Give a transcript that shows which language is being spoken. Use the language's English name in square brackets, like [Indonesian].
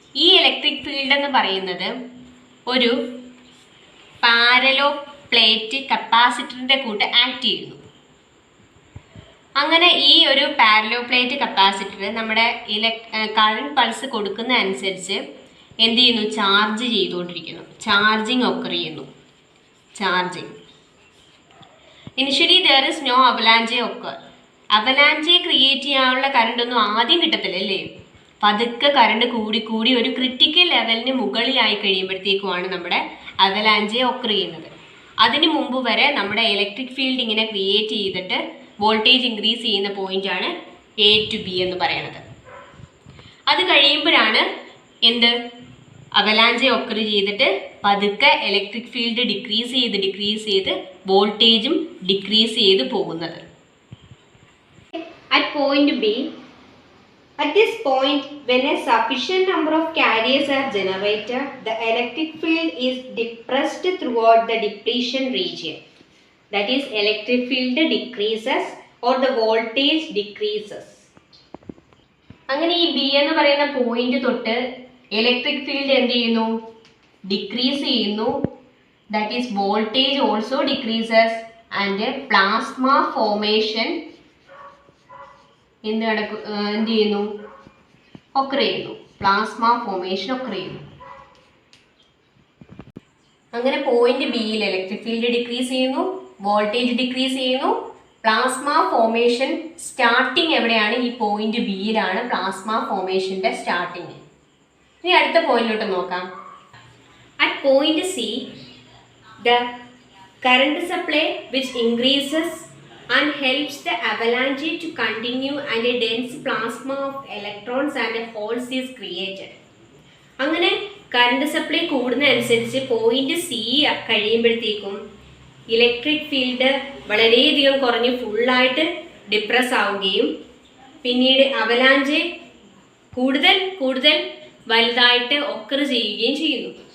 [Malayalam] ഈ electric field എന്ന് പറയുന്നത് ഒരു പാരലോ പ്ലേറ്റ് കപ്പാസിറ്ററിൻ്റെ കൂട്ട് ആക്ട് ചെയ്യുന്നു. അങ്ങനെ ഈ ഒരു പാരലോ പ്ലേറ്റ് കപ്പാസിറ്റർ നമ്മുടെ കറണ്ട് പൾസ് കൊടുക്കുന്ന അനുസരിച്ച് എന്ത് ചെയ്യുന്നു, ചാർജ് ചെയ്തുകൊണ്ടിരിക്കുന്നു. ചാർജിങ് ഒക്കർ ചെയ്യുന്നു. [English] charging. Initially there is no avalanche occur. [Malayalam] Avalanche create ചെയ്യാനുള്ള കറണ്ട് ഒന്നും ആദ്യം കിട്ടത്തില്ല അല്ലേ. പതുക്കെ കറണ്ട് കൂടി കൂടി ഒരു ക്രിട്ടിക്കൽ ലെവലിന് മുകളിലായി കഴിയുമ്പോഴത്തേക്കുമാണ് നമ്മുടെ അവലാഞ്ചെ ഒക്കർ ചെയ്യുന്നത്. അതിന് മുമ്പ് വരെ നമ്മുടെ ഇലക്ട്രിക് ഫീൽഡ് ഇങ്ങനെ ക്രിയേറ്റ് ചെയ്തിട്ട് വോൾട്ടേജ് ഇൻക്രീസ് ചെയ്യുന്ന പോയിന്റാണ് എ ടു ബി എന്ന് പറയുന്നത്. അത് കഴിയുമ്പോഴാണ് എന്ത് അവലാഞ്ചെ ഒക്കർ ചെയ്തിട്ട് പതുക്കെ ഇലക്ട്രിക് ഫീൽഡ് ഡിക്രീസ് ചെയ്ത് വോൾട്ടേജും ഡിക്രീസ് ചെയ്ത് പോകുന്നത്. [English] At point B, at this point, when a sufficient number of carriers are generated, the electric field is depressed throughout the depletion region. That is, electric field decreases or the voltage decreases. [Malayalam] അങ്ങനെ ഈ B എന്ന് പറയുന്ന point തൊട്ട് electric field എന്ത് ചെയ്യുന്നു? Decrease ചെയ്യുന്നു. [English] that is voltage also decreases and plasma formation [Malayalam] എന്ത് ചെയ്യുന്നു? ഒക്കർ ചെയ്യുന്നു. പ്ലാസ്മ ഫോർമേഷൻ ഒക്കർ ചെയ്യുന്നു. അങ്ങനെ പോയിന്റ് ബിയിൽ ഇലക്ട്രിക് ഫീൽഡ് ഡിക്രീസ് ചെയ്യുന്നു, വോൾട്ടേജ് ഡിക്രീസ് ചെയ്യുന്നു, പ്ലാസ്മ ഫോർമേഷൻ സ്റ്റാർട്ടിങ് എവിടെയാണ്? ഈ പോയിന്റ് ബിയിലാണ് പ്ലാസ്മ ഫോർമേഷന്റെ സ്റ്റാർട്ടിങ്. ഇനി അടുത്ത പോയിന്റിലോട്ട് നോക്കാം. [English] At point C the current supply which increases and helps the avalanche to continue and a dense plasma of electrons and holes is created. [Malayalam] അങ്ങനെ current supply കൂടുന്നതനുസരിച്ച് point C കഴിയുമ്പോഴത്തേക്കും electric field വളരെയധികം കുറഞ്ഞ് ഫുള്ളായിട്ട് depress ആവുകയും പിന്നീട് avalanche കൂടുതൽ വലുതായിട്ട് occur ചെയ്യുകയും ചെയ്യുന്നു.